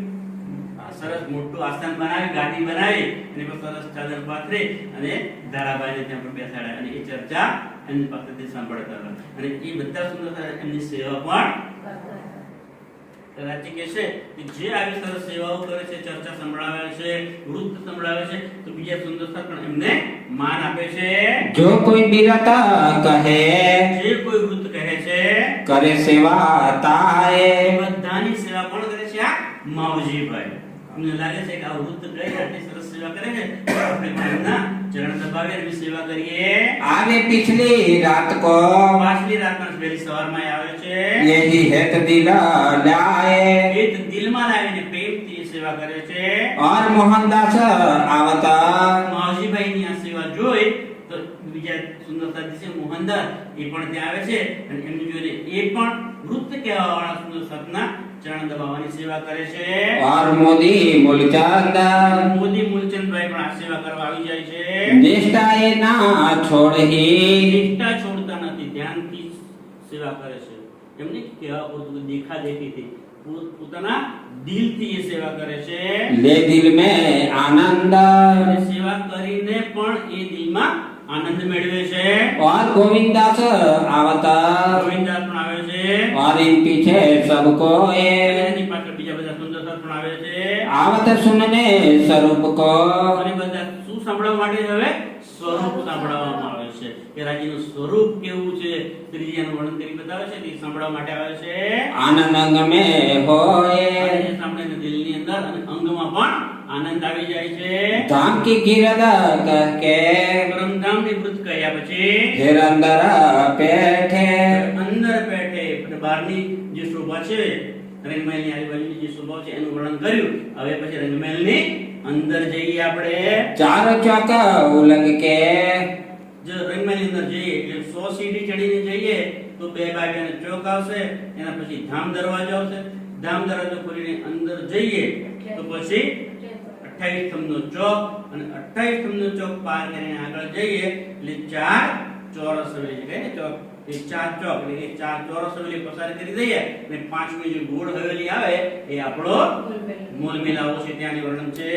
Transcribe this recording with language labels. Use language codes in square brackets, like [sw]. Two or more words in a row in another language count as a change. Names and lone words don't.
[gu] આ સરસ મોટું આસન બનાવી, ગાદી બનાવી અને પર સરસ ચાદર પાથરી અને ધારાભાઈને ત્યાં પણ બેસાડ્યા અને એ ચર્ચા એમની પાસેથી સાંભળતા હતા અને એ બધા સુંદર સાથે એમની સેવા પણ રાજ્ય કહે છે કે જે આવી સરસ સેવાઓ કરે છે, ચર્ચા સંભળાવે છે, વૃત્ત સંભળાવે છે તો બીજા સુંદર સાથ પણ એમને માન આપે છે. [hi] जो कोई बीरता कहे [gu] જે કોઈ વૃત્ત કહે છે [hi] करे सेवा ताए [gu] એ બધાની સેવા કોણ કરે છે? આ માવજીભાઈ. અમને લાગે છે કે આ વૃત્ત ગઈ આટલી સરસ સેવા કરે છે તો આપણે પણ એમના ચરણ દબાવી એમની સેવા કરીએ. [hi] आवे पिछली रात को [gu] પાછલી રાતના વહેલી સવારમાં એ આવે છે. [hi] यही हेत दिला लाए [gu] એ તો દિલમાં લાવીને પ્રેમથી એ સેવા કરે છે. [hi] और मोहनदास आवता [gu] માવજીભાઈની આ સેવા જોઈ તો બીજા સુંદર સાથી છે મોહનદાસ એ પણ ત્યાં આવે છે અને એમની જોઈને એ પણ વૃત્ત કહેવાવાળા સુંદર સાથના ચરણ દબાવવાની સેવા કરે છે. [hi] और मोदी मूलचंद [gu] મોદી મૂલચંદભાઈ પણ આ સેવા કરવા આવી જાય છે. [hi] निष्ठा ये ना छोड़ही [gu] નિષ્ઠા છોડતા નથી, ધ્યાનથી સેવા કરે છે. એમને કહેવા પૂરતું દેખાદેખીથી પોતાના દિલથી એ સેવા કરે છે. [hi] ले दिल में आनंद [gu] અને સેવા કરીને પણ એ દિલમાં આનંદ મેળવે છે. [hi] और गोविंदास आवता [gu] ગોવિંદાસ પણ આવે છે. [hi] और इन पीछे सबको [gu] અને [hi] ये [gu] એની પાછળ બીજા બધા સુંદર સાથ પણ આવે છે. [hi] आवत सुनने स्वरूप को [gu] અને બધા શું સાંભળવા માટે હવે સ્વરૂપ સાંભળવામાં આવે છે કે રાજીનું સ્વરૂપ કેવું છે ત્રીજાનું વર્ણન કરી બતાવે છે તે સાંભળવા માટે આવે છે. [hi] आनंद अंग में होए [gu] અને એ સાંભળીને દિલની અંદર અને અંગમાં પણ આનંદ આવી જાય છે. [hi] धाम की गिरदा कह के [gu] પરમધામની વૃત્ત કર્યા પછી [hi] फिर अंदर बैठे [gu] અંદર બેઠે એટલે બહારની જે શોભા છે રંગમહેલની આજુબાજુની જે શોભા છે એનું વર્ણન કર્યું. હવે પછી રંગમહેલની અંદર જઈએ આપણે. [hi] चार चौक उलग के [gu] જો રંગમહેલની અંદર જઈએ એટલે 100 સીડી ચડીને જઈએ તો બે બાજુને ચોક આવશે, એના પછી ધામ દરવાજો આવશે. ધામ દરવાજો ખોલીને અંદર જઈએ તો પછી 58 28 સ્તંભનો ચોક, અને 28 સ્તંભનો ચોક પાર કરીને આગળ જઈએ એટલે 4 ચોરસ હવેલી છે કે ચોક, એ 4 ચોક એટલે કે 4 ચોરસ હવેલી પસાર કરી દઈએ અને પાંચમી જે ગોળ હવેલી આવે એ આપણો મૂળ મિલાવો છે, ત્યાંની વર્ણન છે